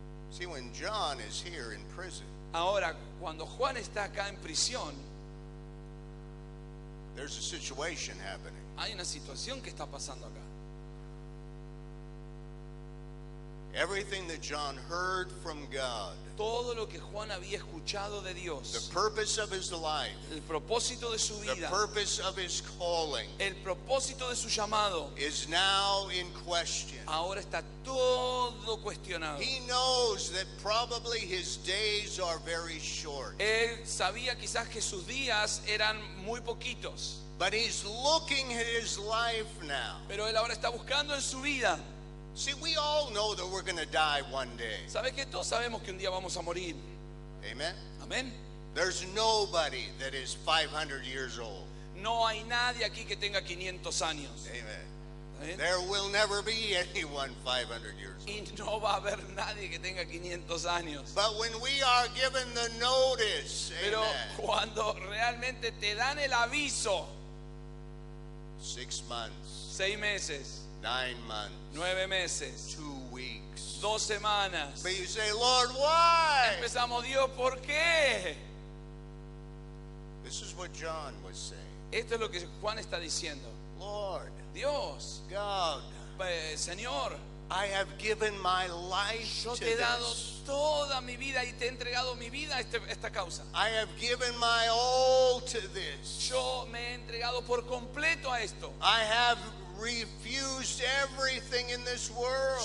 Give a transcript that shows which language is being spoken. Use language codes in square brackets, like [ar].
[en] See, when John is here in prison, [es] Ahora, cuando Juan está acá en prisión, [en] there's a situation happening. [es] hay una situación que está pasando acá. [en] Everything that John heard from God, [es] Todo lo que Juan había escuchado de [en] the [es] Dios, [en] purpose of his life, [es] el propósito de su [en] the [es] vida, [en] purpose of his calling, [es] el propósito de su llamado, [en] is now in question. [es] ahora está todo cuestionado. [en] He knows that probably his days are very short, [es] Él sabía quizás que sus días eran muy poquitos, [en] but he's looking at his life now. [es] pero él ahora está buscando en su vida. [en] See, we all know that we're going to die one day. [es] ¿Sabes que todos sabemos que un día vamos a morir? [en] Amen? [es] Amén. [en] There's nobody that is 500 years old. [es] No hay nadie aquí que tenga 500 años. [en] Amen. [es] ¿Amén? [en] There will never be anyone 500 years old. [es] Y no va a haber nadie que tenga 500 años. [en] But when we are given the notice, [es] Pero amen, cuando realmente te dan el aviso, [en] 6 months, [es] 6 meses, [en] 9 months, [es] 9 meses, [en] 2 weeks. [es] 2 semanas. [en] But you say, Lord, why? [es] Empezamos, Dios, ¿por qué? [en] This is what John was saying. [es] Esto es lo que Juan está diciendo. [en] Lord, [es] Dios, [en] God, [es] Señor, [en] I have given my life [es] yo [en] to [es] te he dado [en] this. [es] toda mi vida y te he entregado mi vida a esta causa. [en] I have given my all to this. [es] Yo me he entregado por completo a esto. [en] I have refused everything in this world.